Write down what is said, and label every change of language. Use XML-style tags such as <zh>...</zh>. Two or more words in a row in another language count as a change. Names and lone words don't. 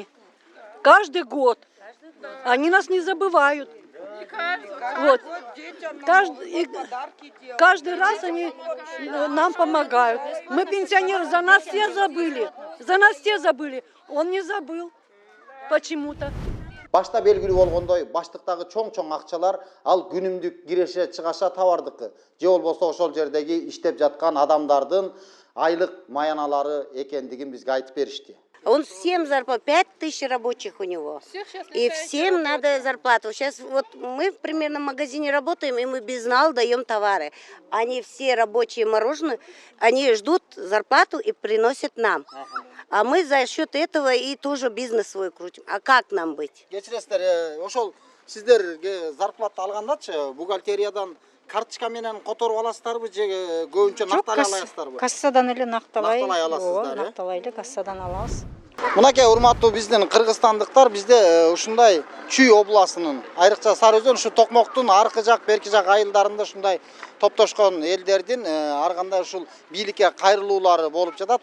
<ru>Каждый год. Они нас не забывают. Вот. Каждый раз они нам помогают. Мы пенсионеры, за нас все забыли. За нас все забыли. Он не забыл почему-то.</ru> <ky>Башта белгилүү болгондой, баштыктагы чоң акчалар ал күнүмдүк киреше чыгаша товардыкы, же болбосо ошол жердеги иштеп жаткан адамдардын айлык маяналары экендигин бизге айтып беришти.</ky> <ru>Он всем зарплату, 5000 рабочих у него. И всем надо зарплату. Сейчас вот мы примерно в магазине работаем, и мы безнал даем товары. Они все рабочие мороженое, они ждут зарплату и приносят нам. А мы за счет этого и тоже бизнес свой крутим. А как нам быть?</ru> <ky>Кечиресиздер, ошол сиздерге зарплата алгандачы бухгалтериядан карточка менен которуп аласыздарбы же көбүнчө накталай аласыздарбы? Кассадан эле нактабай. Накталай аласыздар, э? Нактабай эле кассадан алабыз. Мынакей урматтуу биздин кыргызстандыктар, бизде ушундай Чүй областынын, айрыкча Сары Өзөн, ушу Токмоктун аркы жак, берки жак айылдарында ушундай топтошкон элдердин ар кандай ушул бийликке кайрылуулары болуп жатат.</ky>